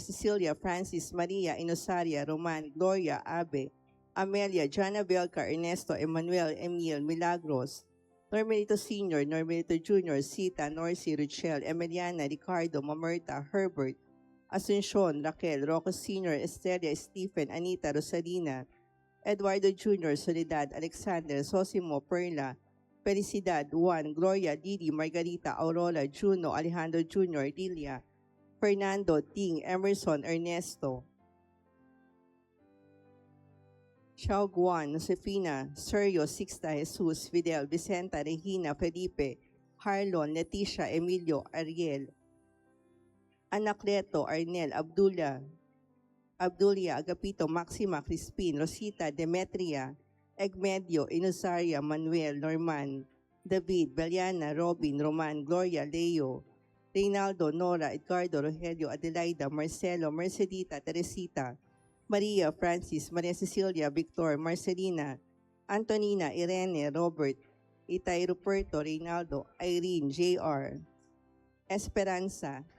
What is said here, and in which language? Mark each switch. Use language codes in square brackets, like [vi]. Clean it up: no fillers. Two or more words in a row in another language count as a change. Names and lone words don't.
[tl] Cecilia, Francis, Maria, Inosaria, Roman, Gloria, Abe, Amelia, Jana Belcar, Ernesto, Emmanuel, Emil, Milagros, Normelito Sr., Normelito Jr., Sita, Norcy, Richelle, Emiliana, Ricardo, Mamerta, Herbert, Asuncion, Raquel, Rocco Sr., Estelia, Stephen, Anita, Rosalina, Eduardo Jr., Soledad, Alexander, Sosimo, Perla, Felicidad, Juan, Gloria, Didi, Margarita, Aurora, Juno, Alejandro Jr., Lilia, Fernando, Ting, Emerson, Ernesto, Xiao Guan, Josefina, Sergio, Sixta, Jesus, Fidel, Vicenta, Regina, Felipe, Harlon, Leticia, Emilio, Ariel, Anacleto, Arnel, Abdulia, Agapito, Maxima, Crispin, Rosita, Demetria, Egmedio, Inosaria, Manuel, Norman, David, Beliana, Robin, Roman, Gloria, Leo, Reynaldo, Nora, Edgardo, Rogelio, Adelaida, Marcelo, Mercedita, Teresita, Maria, Francis, Maria Cecilia, Victor, Marcelina, Antonina, Irene, Robert, Itay, Ruperto, Reynaldo, Irene, JR, Esperanza,